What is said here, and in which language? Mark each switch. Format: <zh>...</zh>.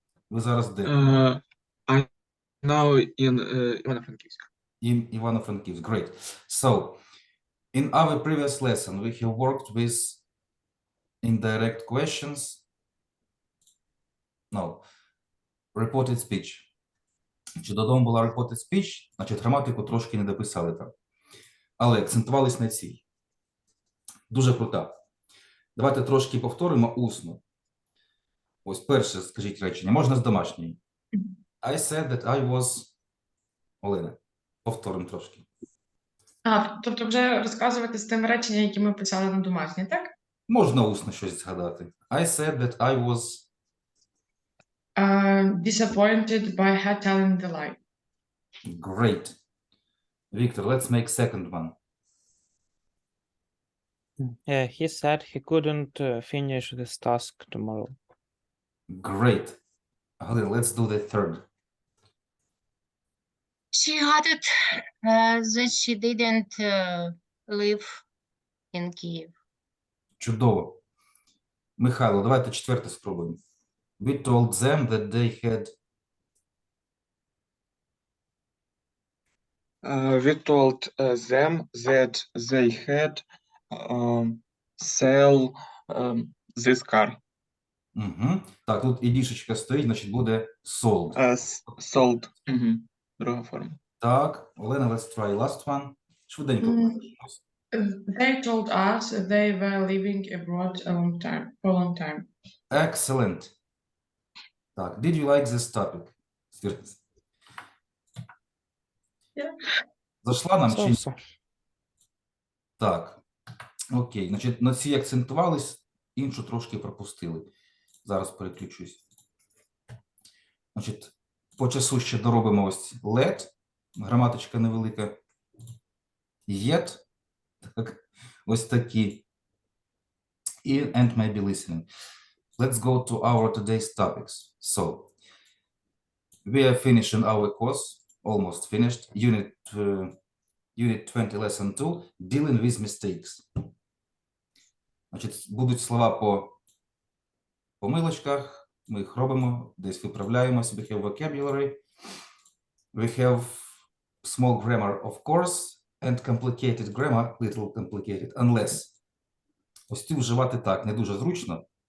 <uk>Ви зараз де?</uk> <en>I now in Івано-Франківськ. In Ivano-Frankivsk. Great. So, in our previous lesson, we have worked with indirect questions. No, reported speech.</en> <uk>Чи додому була reported speech, значить граматику трошки не дописали там. Але акцентувались на цій. Дуже крута. Давайте трошки повторимо усно. Ось перше, скажіть речення. Можна з домашньої.</uk> <en>I said that I was...</en> <uk>Олена, повторимо трошки. Тобто вже розказувати з тим реченням, які ми писали на домашній, так? Можна усно щось згадати.</uk> <en>I said that I was... Disappointed by her telling the lie. Great. Victor, let's make second one. He said he couldn't finish this task tomorrow. Great. Halil, let's do the third. She added that she didn't live in Kyiv.</en> <uk>Чудово. Михайло, давайте четверте спробуємо.</uk> <en>We told them that they had... We told them that they had sell this car. Угу.</en> <uk>Так, тут і дішечка стоїть, значить буде sold. Sold. Друга форма. Так,</uk> <en>Олена, let's try last one.</en> <uk>Швиденько. Мгм.</uk> <en>They told us they were living abroad for a long time. Excellent.</en> <uk>Так,</uk> <en>did you like this topic? Свіртис. Yeah.</en> <uk>Зайшла нам чи ні?</uk> <en>So.</en> <uk>Так. Окей, значить, на цій акцентувались, іншу трошки пропустили. Зараз переключусь. Значить, по часу ще доробимо ось let, граматичка невелика. Yet, так, ось такі. І</uk> <en>and maybe listening. Let's go to our today's topics. So, we are finishing our course, almost finished, Unit20 Lesson2, dealing with mistakes.</en> <uk>Значить, будуть слова по помилочках, ми їх робимо, десь виправляємося.</uk> <en>We have vocabulary, we have small grammar, of course, and complicated grammar, little complicated, unless.</en> <uk>Ось ці вживати так, не дуже зручно.</uk>